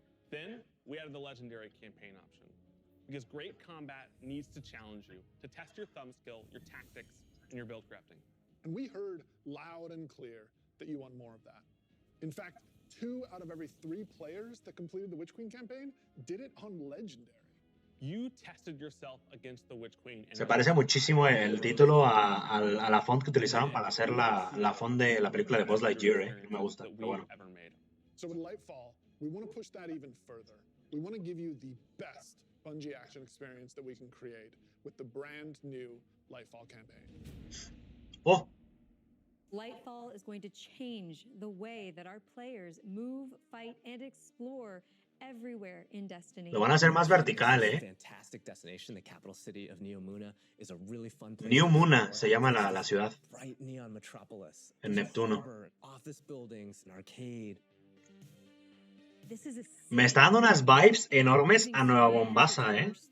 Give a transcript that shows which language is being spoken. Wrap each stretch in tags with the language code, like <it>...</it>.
<en>Then we added the legendary campaign option because great combat needs to challenge you, to test your thumb skill, your tactics, and your build crafting. And we heard loud and clear that you want more of that. In fact, 2 out of every 3 players that completed the Witch Queen campaign did it on Legendary. You tested yourself against the Witch Queen.</en> <es>Se parece muchísimo el título a la font que utilizaron para hacer la font de la película de Buzz Lightyear, ¿eh? No me gusta, pero bueno.</es> <en>So with Lightfall, we want to push that even further. We want to give you the best Bungie action experience that we can create with the brand new Lightfall campaign. Oh. Lightfall is going to change the way that our players move, fight, and explore everywhere in Destiny.</en> <es>Lo van a hacer más vertical, ¿eh?</es> <en>Fantastic destination, the capital city of Neo Muna is a really fun place.</en> <es>New Muna se llama la ciudad.</es> <en>Bright neon metropolis.</en> <es>En Neptuno.</es> <en>Office buildings, an arcade.</en> <es>Me está dando unas vibes enormes a Nueva Mombasa, ¿eh?</es>